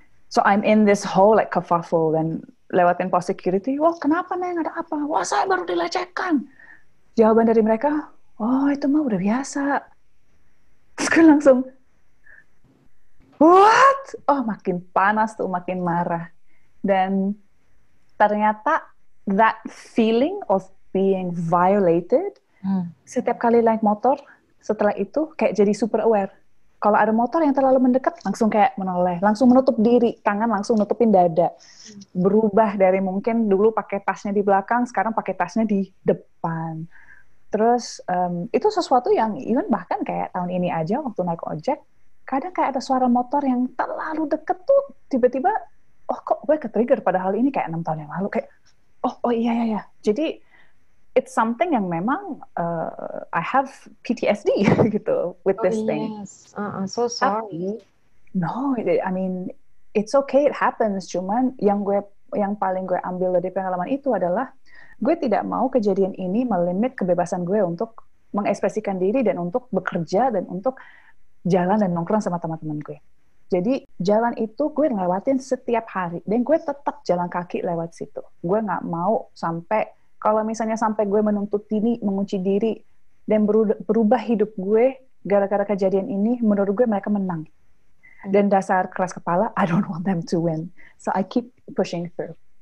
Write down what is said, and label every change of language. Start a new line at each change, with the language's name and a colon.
English: So I'm in this whole like kerfuffle
Indonesian: dan lewatin pos
English: security.
Indonesian: Wah, kenapa Neng, ada apa? Wah, saya baru dilecehkan. Jawaban dari mereka, oh itu mah udah biasa. Terus gue langsung, what? Oh, makin panas tuh, makin marah. Dan ternyata
English: that feeling of being violated,
Indonesian: setiap kali naik motor, setelah itu kayak jadi super aware. Kalau ada motor yang terlalu mendekat, langsung kayak menoleh, langsung menutup diri, tangan langsung nutupin dada. Berubah dari mungkin dulu pakai tasnya di belakang, sekarang pakai tasnya di depan. Terus itu sesuatu yang even bahkan kayak tahun ini aja waktu naik ojek, kadang kayak ada suara motor yang terlalu deket tuh, tiba-tiba, oh kok gue ke-trigger padahal ini kayak 6 tahun yang lalu, kayak, oh iya.
English: Jadi, it's something
Indonesian: yang memang
English: I have PTSD gitu with this thing. Yes. So sorry. No, I mean it's okay, it happens.
Indonesian: Cuman yang paling gue ambil dari pengalaman itu adalah gue tidak mau kejadian ini melimit kebebasan gue untuk mengekspresikan diri dan untuk bekerja dan untuk jalan dan nongkrong sama teman-teman gue. Jadi jalan itu gue ngelewatin setiap hari dan gue tetap jalan kaki lewat situ. Gue nggak mau sampai kalau misalnya sampai gue menuntut diri, mengunci diri, dan berubah hidup gue gara-gara kejadian ini, menurut gue mereka menang. Dan dasar keras kepala,
English: I don't want them to win. So I keep pushing through.